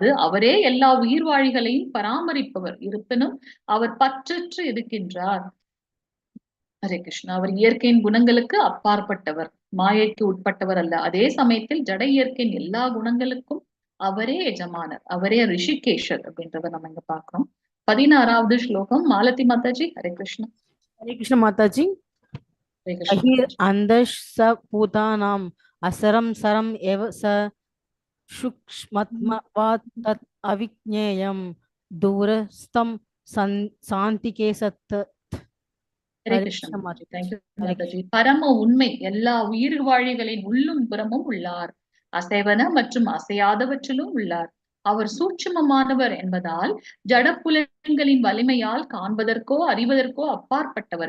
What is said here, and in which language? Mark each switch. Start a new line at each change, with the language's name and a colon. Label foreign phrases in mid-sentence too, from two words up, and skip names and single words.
Tamil: அவரே எல்லா உயிர்வாழிகளையும் பராமரிப்பவர். இருப்பினும் அவர் பற்றற்று இருக்கின்றார்.
Sanskrit: हरे कृष्णा.
Tamil: அவர் இயற்கையின் குணங்களுக்கு அப்பாற்பட்டவர், மாயைக்கு உட்பட்டவர் அல்ல. அதே சமயத்தில் ஜட இயற்கையின் எல்லா குணங்களுக்கும் அவரே எஜமானர், அவரே ரிஷிகேஷர் அப்படின்றத நம்ம இங்க பார்க்கிறோம். 16வது ஸ்லோகம் மாலதி மாதாஜி.
Sanskrit: हरे कृष्णा.
Hindi: हरे कृष्ण माता जी।
Sanskrit: हरे कृष्णा. अहिर अंधः स पूतानाम् असरं सरम एव स सूक्ष्मत्वात् तत् अविज्ञेयं दूरस्थं सान्तिके सत्.
Tamil: ஹரே ஹரே கிருஷ்ணா கிருஷ்ண மாதாஜி. தேங்க்யூ ஹரே மாதாஜி. பரம உண்மை எல்லா உயிர் வாழிகளின் உள்ளும் புறமும் உள்ளார், அசைவன மற்றும் அசையாதவற்றிலும் உள்ளார். அவர் சூட்சுமமானவர் என்பதால் ஜடப்புலன்களின் வலிமையால் காண்பதற்கோ அறிவதற்கோ அப்பாற்பட்டவர்.